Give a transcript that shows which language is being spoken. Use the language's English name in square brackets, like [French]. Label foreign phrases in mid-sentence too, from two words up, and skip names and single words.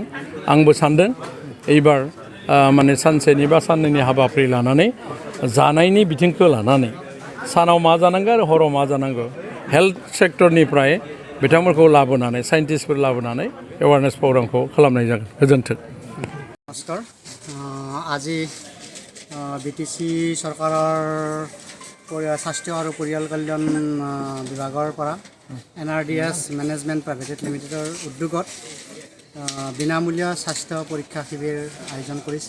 [Bodo] आंबो सानदों एबार माने सानसेनि बा साननैनि हाबाफारि लानानै जानायनि बिथिंखौ लानानै सानाव मा जानांगौ आरो हराव मा जानांगौ, [English] health sector [Bodo] बिथांमोनखौ लाबोनानै साइन्टिस्टफोर लाबोनानै [English] awareness program [Bodo] खालामनाय जागोन। गोजोन्थों। नमस्कार। [Assamese] আজি BTC চৰকাৰৰ স্বাস্থ্য আৰু পৰিয়াল কল্যাণ বিভাগৰ পৰা Nrds মেনেজমেণ্ট প্ৰাইভেট লিমিটেডৰ উদ্যোগত বিনামূলীয়া স্বাস্থ্য পৰীক্ষা শিবিৰ আয়োজন কৰিছে।